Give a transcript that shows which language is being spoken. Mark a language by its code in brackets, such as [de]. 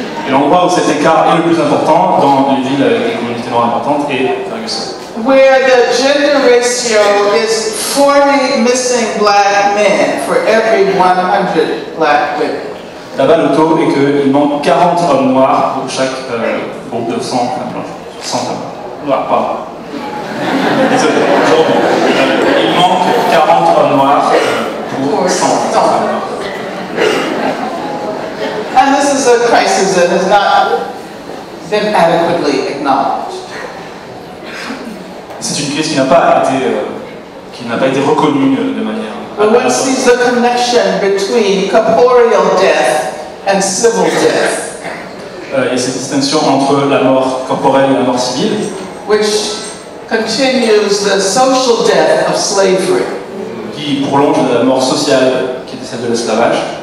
[fr] Et l'endroit où cet écart est le plus important dans les villes avec des communautés noires importantes est Ferguson. [en] Where the gender ratio is 40 missing black men for every 100 black women. [fr] Là-bas, le taux est qu'il manque 40 hommes noirs pour chaque groupe de 100 femmes blanches. 100 femmes noires, pardon. Désolé, il manque 40 hommes noirs pour 100 femmes noires. [en] And this is a crisis that has not been adequately acknowledged. [fr] C'est une crise qui n'a pas été reconnue de manière. [en] One sees the connection between corporeal death and civil death. [fr] Il y a cette distinction entre la mort corporelle et la mort civile, [en] which continues the social death of slavery. [fr] Qui prolonge la mort sociale qui était celle de l'esclavage.